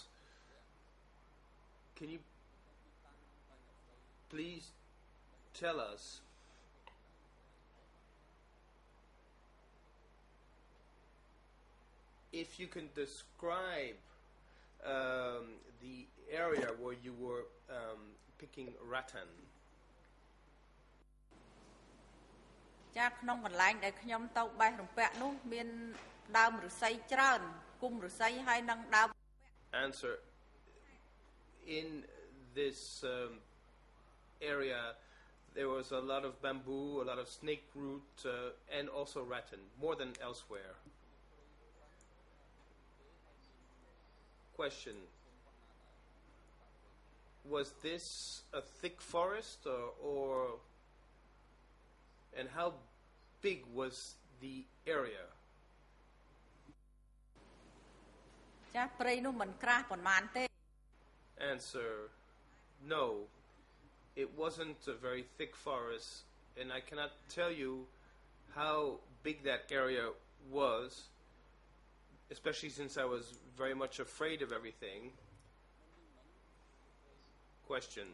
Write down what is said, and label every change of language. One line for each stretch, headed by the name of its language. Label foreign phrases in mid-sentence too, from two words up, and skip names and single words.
English: Can you please tell us if you can describe the area where you were picking rattan?
Khmer: ចាក្នុងកន្លែងដែលខ្ញុំទៅបេះរំពាក់នោះមានដើមឫស្សីច្រើនគុំឫស្សីហើយនឹងដើម
English: Answer. In this area there was a lot of bamboo, a lot of snake root, and also rattan, more than elsewhere. Question. Was this a thick forest or and how big was the area?
Khmer: ចាព្រៃនោះមិនក្រាស់ប៉ុន្មានទេ
English: Answer. No, it wasn't a very thick forest, and I cannot tell you how big that area was, especially since I was very much afraid of everything. Question.